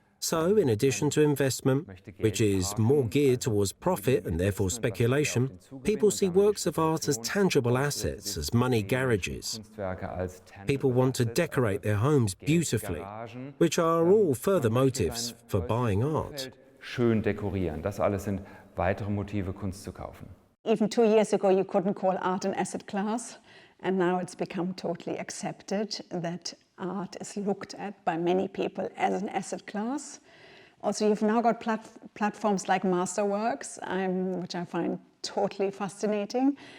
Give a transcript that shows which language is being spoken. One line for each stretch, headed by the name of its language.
English: So, in addition to investment, which is more geared towards profit and therefore speculation, people see works of art as tangible assets, as money garages. People want to decorate their homes beautifully, which are all further motives for buying art.
German: Schön dekorieren, das alles sind weitere Motive, Kunst zu kaufen.
English: Even 2 years ago, you couldn't call art an asset class, and now it's become totally accepted that art is looked at by many people as an asset class. Also, you've now got platforms like Masterworks, which I find totally fascinating.